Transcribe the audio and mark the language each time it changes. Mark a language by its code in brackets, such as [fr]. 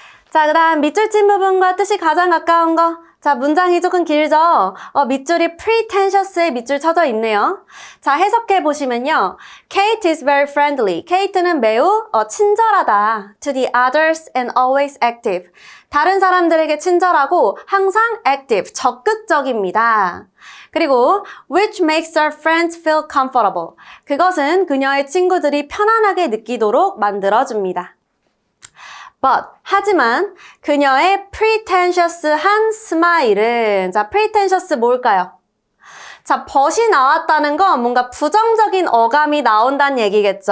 [ko] 자, 그 다음 밑줄 친 부분과 뜻이 가장 가까운 거. 자, 문장이 조금 길죠? 밑줄이 pretentious의 밑줄 쳐져 있네요. 자, 해석해 보시면요. [en] Kate is very friendly. [ko] Kate는 매우 친절하다. [en] To the others and always active. [ko] 다른 사람들에게 친절하고 항상 active, 적극적입니다. 그리고 [en] which makes her friends feel comfortable. [ko] 그것은 그녀의 친구들이 편안하게 느끼도록 만들어줍니다. But, 하지만 그녀의 pretentious한 스마일은, 자, pretentious 뭘까요? 자, but이 나왔다는 건 뭔가 부정적인 어감이 나온다는 얘기겠죠.